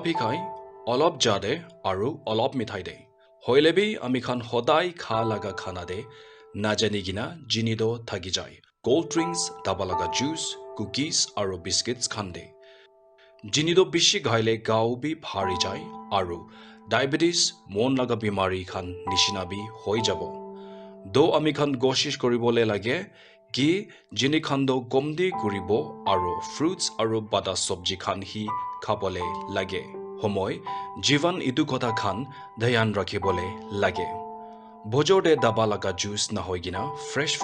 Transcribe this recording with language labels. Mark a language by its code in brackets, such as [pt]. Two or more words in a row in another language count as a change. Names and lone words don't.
[nag] hi khai olop jade aru olop mithai de hoilebi ami khan hodai kha laga khana de na jani gina jini do thagi jai [en] cold drinks [nag] daba laga juice cookies aru biscuits khan de jini do bishi ghaile gao bi bhari jai aru diabetes mon laga bimari khan nishina bi hoi jabo do ami khan koshish koribole lage ki jini khando gomdi kuribo aro fruits aro bada sobji khan hi khabole lage homoy jivan idu kotha khan dhyan rakhibole lage bojode daba laga juice na hoigina fresh